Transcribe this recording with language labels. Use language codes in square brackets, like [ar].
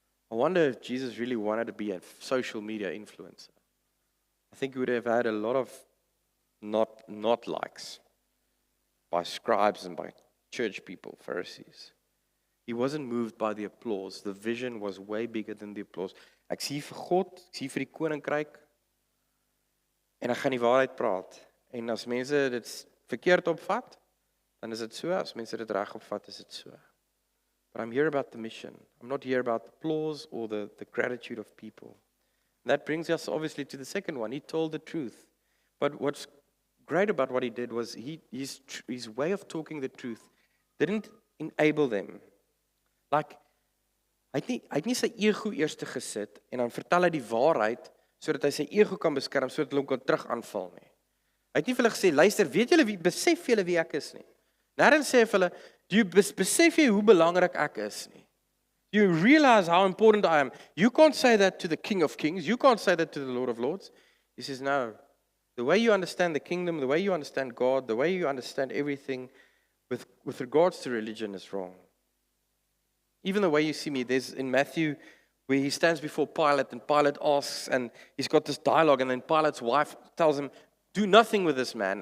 [en] I wonder if Jesus really wanted to be a social media influencer. I think he would have had a lot of not likes by scribes and by church people, Pharisees. He wasn't moved by the applause. The vision was way bigger than the applause. [af] Ek sien vir God, ek sien vir die koninkryk en ek gaan die waarheid praat. En as mense dit verkeerd opvat, dan is dit so. As mense dit reg opvat, is dit so. [en] But I'm here about the mission. I'm not here about the applause or the gratitude of people. And that brings us obviously to the second one. He told the truth. But what's great about what he did was his way of talking the truth didn't enable them. [af] Like, hy het nie sy ego eers te gesit en dan vertel hy die waarheid sodat hy sy ego kan beskerm sodat hulle hom kan terug aanval nie. Hy het nie vir hulle gesê, luister, besef julle wie ek is nie. Nêrens sê hy vir hulle, besef jy hoe belangrik ek is nie. [en] You realize how important I am. You can't say that to the King of Kings. You can't say that to the Lord of Lords. He says, no. The way you understand the kingdom, the way you understand God, the way you understand everything with regards to religion is wrong. Even the way you see me, there's in Matthew where he stands before Pilate and Pilate asks, and he's got this dialogue, and then Pilate's wife tells him, do nothing with this man.